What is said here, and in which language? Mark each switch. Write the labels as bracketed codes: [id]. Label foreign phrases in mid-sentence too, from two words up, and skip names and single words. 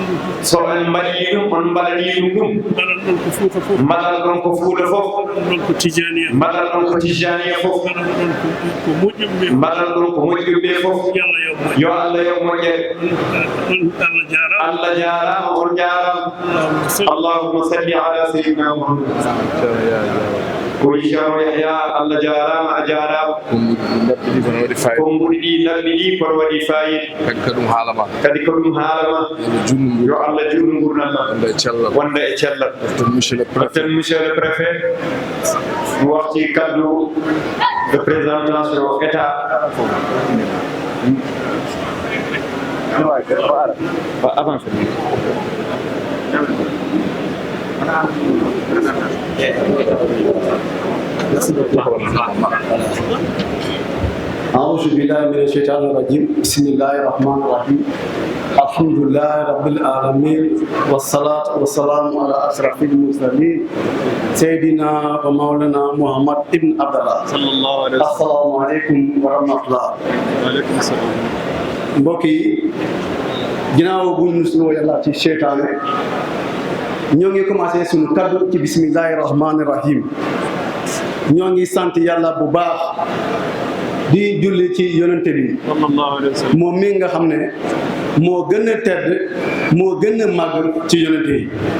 [ff] so en mbaɗi ɗum on mbaɗani ɗum mbaɗan ɗon ko Fouta fof mbaɗan ɗon ko Fouta fof ɗon ko tijaniya mbaɗan ɗon ko tijaniya fof mbaɗan ɗon ko moƴƴuɓe mbaɗan ɗon ko moƴƴuɓe fof yo Allah yo moƴƴere Allah jarama on jarama [ar] اللهم صل على سيدنا محمد [ff] ko wi ceerno Yahya Allah jarama a jarama konguɗi ɗi nabbi ɗi kono waɗi fayida kadi ko ɗum haalama yo Allah junnu gurdam ma wonda e cellal [fr] monsieur le préfet [ff] mo wafti kaddu [fr] de présentation état [ar] أعوذ بالله من الشيطان الرجيم بسم الله الرحمن الرحيم الحمد لله رب العالمين والصلاة والسلام على أشرف المرسلين سيدنا ومولانا محمد بن عبد الله صلى الله عليه وسلم السلام عليكم ورحمة الله وعليكم السلام [wo] mbokk yi ginnaaw bu ñu nuyoo yàlla ci seytaane ñoo ngi commencé suñu kaddu ci [ar] بسم الله الرحمن الرحيم [wo] ñoo ngi sant yàlla bu baax di julli ci yonente bi moom mi nga xam ne moo gën a tedd moo gën a màgg ci yonente yi